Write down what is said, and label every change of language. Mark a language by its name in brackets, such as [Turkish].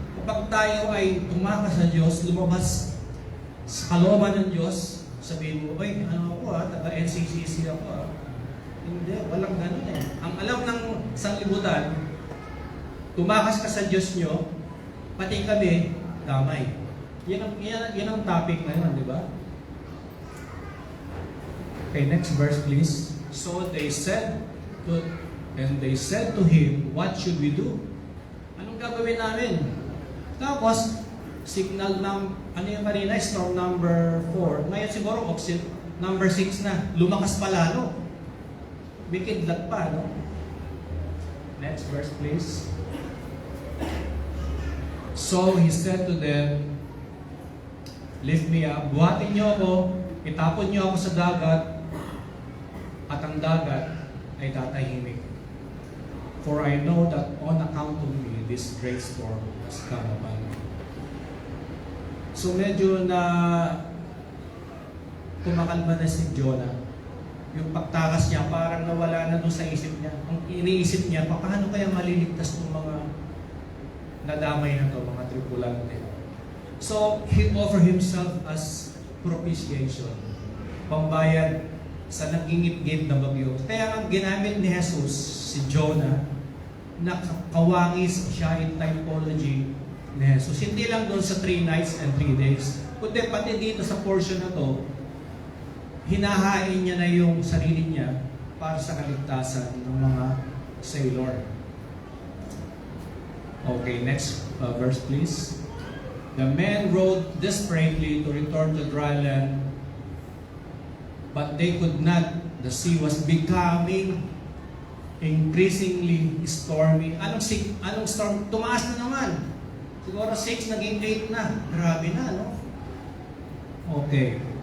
[Filipino] Kapag tayo ay tumakas sa Diyos, lumabas sa kalooban ng Diyos, sabihin mo, oy, ano ako taga-NCCC ako Hindi, walang ganun eh. Ang alam ng sanglibutan, tumakas ka sa Diyos nyo, pati kami, damay. Yan ang topic ngayon, di ba? [English] Okay, next verse please. So they said to him, what should we do? [Filipino] Anong gagawin namin? Tapos, signal ano yung kanina, storm number 4. Ngayon siguro, number 6 na. Lumakas pa lalo. Bikidlat pa, no? [English] Next verse, please. So he said to them, lift me up, [Filipino] buhatin niyo ako, itapon niyo ako sa dagat, at ang dagat ay tatahimik. [English] For I know that on account of me, this great storm has come upon me. [Filipino] So medyo na kumakalma na si Jonah. Yung pagtakas niya, parang nawala na doon sa isip niya. Ang iniisip niya, paano kaya maliligtas ng mga nadamay na to, mga tripulante. [English] So, he offered himself as propitiation. [Filipino] Pambayad sa nagingip-gip na bagyo. Kaya ang ginamit ni Jesus, si Jonah, na kawangis siya [English] in typology [Filipino] ni Jesus. Hindi lang doon sa [English] 3 nights and 3 days. [Filipino] Kundi pati dito sa portion na to, hinahain niya na yung sarili niya para sa kaligtasan ng mga sailor. [English] Okay, next verse please. The men rowed desperately to return to dry land, but they could not. The sea was becoming increasingly stormy. [Filipino] Anong storm? Tumaas na naman. Siguro 6, naging 8 na. Grabe na, no? Okay.